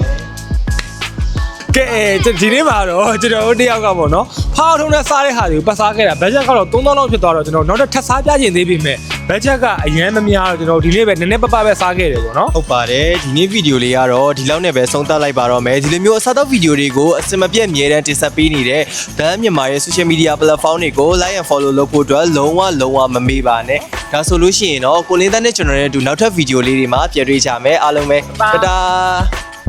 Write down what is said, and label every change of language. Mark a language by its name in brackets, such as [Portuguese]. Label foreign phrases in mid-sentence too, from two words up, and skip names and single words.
[Burmese] ကဲဒီနေ့မှာတော့ကျွန်တော်တို့တယောက်ကပေါ့နော်ဖောက်ထုံးနဲ့စားတဲ့ဟာတွေကိုပတ်စားခဲ့တာဘတ်ဂျက်ကတော့3000လောက်ဖြစ်သွားတော့ကျွန်တော်နောက်ထပ်ထပ်စားပြခြင်းသေးပြီမဲ့ဘတ်ဂျက်ကအရင်မများတော့ကျွန်တော်ဒီနေ့ပဲနည်းနည်းပပပဲစားခဲ့တယ်ပေါ့နော် ဟုတ်ပါတယ်ဒီနေ့ဗီဒီယိုလေးကတော့ဒီလောက်နဲ့ပဲဆုံးသတ်လိုက်ပါတော့မယ်ဒီလိုမျိုးအစားသောက်ဗီဒီယိုတွေကိုအစမပြတ်အမြဲတမ်းတင်ဆက်ပေးနေတဲ့ဗန်းမြန်မာရဲ့ [English] social media platform [Burmese] တွေကို [English] like and follow [Burmese] လုပ်ဖို့အတွက်လုံးဝမမေ့ပါနဲ့ဒါဆိုလို့ရှိရင်တော့ကိုလင်းသားနဲ့ကျွန်တော်နဲ့အတူနောက်ထပ်ဗီဒီယိုလေးတွေမှာပြန်တွေ့ကြမယ်အားလုံးပဲတတား